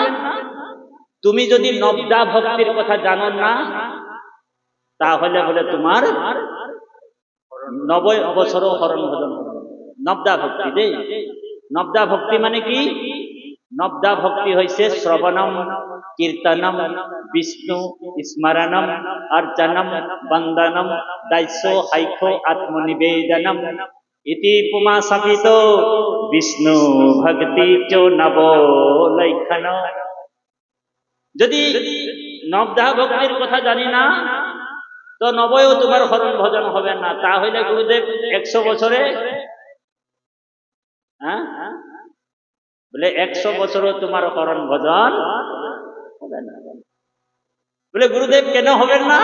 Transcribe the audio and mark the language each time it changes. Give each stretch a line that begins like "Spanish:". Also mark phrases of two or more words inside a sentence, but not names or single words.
Bangla: তুমি যদি নবদা ভক্তির কথা জানো না তাহলে বলে তোমার 90 বছরও হরণ ভজন হবে না। নবদা ভক্তি দে, নবদা ভক্তি মানে কি? নবদা ভক্তি হইছে
Sanskrit: শ্রবণম কীর্তনম বিষ্ণু স্মরণম অর্চনম বন্দনম দাস্য হাইখ আত্মনিবেদনম ইতি পুমা সাপিত বিষ্ণু ভক্তি চ নব লৈখন।
Bangla: যদি নবদা ভক্তির কথা জানি না তো 90ও তোমার হরণ ভজন হবে না। তাহলে গুরুদেব 100 বছরে বলে 100 বছরও তোমার হরণ ভজন হবে না। বলে গুরুদেব কেন হবেন না?